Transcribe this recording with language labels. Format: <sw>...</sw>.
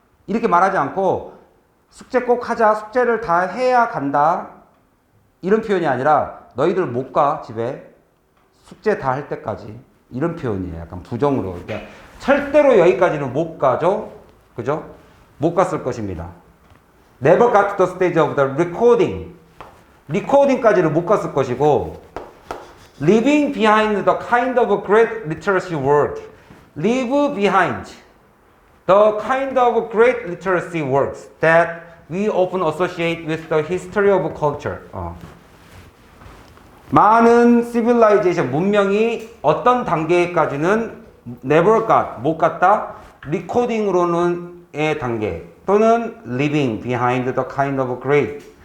<ko>이렇게 말하지 않고 숙제 꼭 하자. 숙제를 다 해야 간다. 이런 표현이 아니라 너희들 못 가, 집에. 숙제 다 할 때까지. 이런 표현이에요. 약간 부정으로. 그러니까 절대로 여기까지는 못 가죠. 그죠? 못 갔을 것입니다.</ko> <en>Never got to the stage of the recording. recording까지는</en> <ko>못 갔을 것이고,</ko> <en>leaving behind the kind of great literacy work. leave behind the kind of great literacy works that we often associate with the history of culture.</en> <ko>많은 civilization, 문명이 어떤 단계까지는</ko> <en>never got,</en> <ko>못 갔다. recording으로는 의 단계 또는</ko> <en>leaving behind the kind of great.</en>